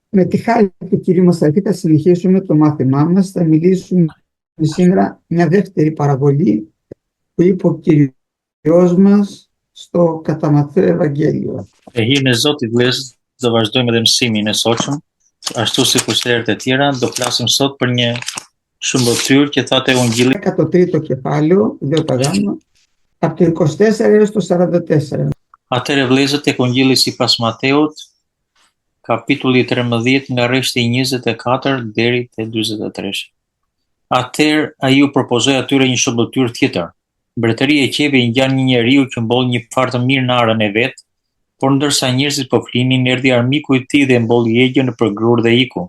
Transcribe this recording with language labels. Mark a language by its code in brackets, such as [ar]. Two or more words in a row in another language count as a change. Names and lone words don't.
[el] Με τη χάρη του Κυρίου μας θα συνεχίσουμε το μάθημά μας. Θα μιλήσουμε σήμερα μια δεύτερη παραβολή που είπε ο Κύριος μας στο κατά Ματθαίου Ευαγγέλιο. [sq] E hirë në Zotit vëllezër, do vazhdojmë edhe mësimin e sotshëm. Ashtu si kurse herët e tjera, do flasim sot për një shëmbëtyr që thotë Evangjelli. [el] 13ο κεφάλαιο, δύο τα γάμμα, από το 24 έως το 44. [sq] Atëherë vëllezër, tek Evangjelli sipas Mateut, kapitulli 13 nga rreshti 24 deri te 43. Atëherë ai u propozoi atyre një shëmbëtyr tjetër. Mbretëria e qeve i ngjan një njeriu që mboll një far të mirë në arën e vet, por ndërsa njerëzit po flinin, erdhi armiku i tij dhe mbolli egjën nëpër grur dhe iku.